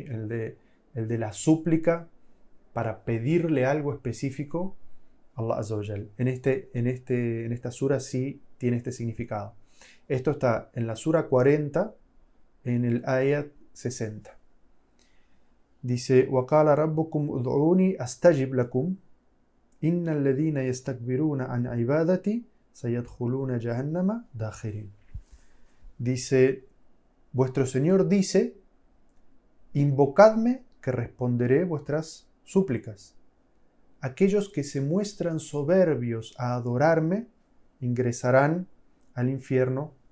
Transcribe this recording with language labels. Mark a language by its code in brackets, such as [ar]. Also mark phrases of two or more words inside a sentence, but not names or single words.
[es] el de la súplica para pedirle algo específico a Allah [ar] عز وجل. [es] En esta sura sí tiene este significado. Esto está en la sura 40, en el ayat 60. Dice, [ar] وَقَالَ رَبُّكُمْ اُدْعُونِي أَسْتَجِبْ لَكُمْ إِنَّ الَّذِينَ يَسْتَكْبِرُونَ عَنْ عِبَادَتِي سَيَدْخُلُونَ جَهَنَّمَ دَاخِرِينَ. [es] Dice, vuestro Señor dice, invocadme que responderé vuestras súplicas. Aquellos que se muestran soberbios a adorarme ingresarán al infierno.